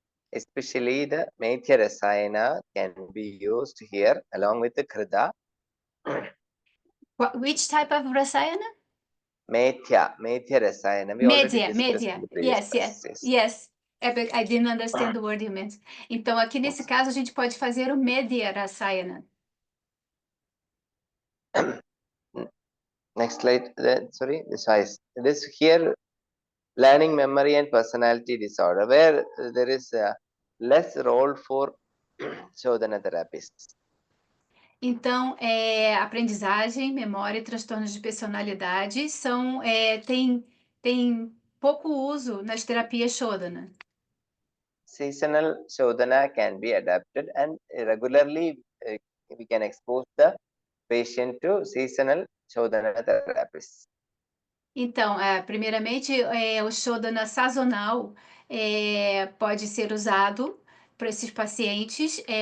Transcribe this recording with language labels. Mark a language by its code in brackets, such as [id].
[en] Especially the Maithya Rasayana can be used here along with the Krida. Which type of Rasayana? Maithya Rasayana. We already discussed in the previous classes. Yes. I didn't understand the word you meant. [pt] Então, aqui nesse caso, a gente pode fazer o Medhya Rasayana. [en] Next slide. Sorry, this here, learning, memory, and personality disorder, where there is a less role for Shodhana therapists. [pt] Então, aprendizagem, memória e transtornos de personalidade tem pouco uso nas terapias Shodhana. [en] Seasonal Shodhana can be adapted, and regularly we can expose the patient to seasonal Shodhana therapies. [pt] Então, primeiramente, o Shodhana sazonal pode ser usado para esses pacientes.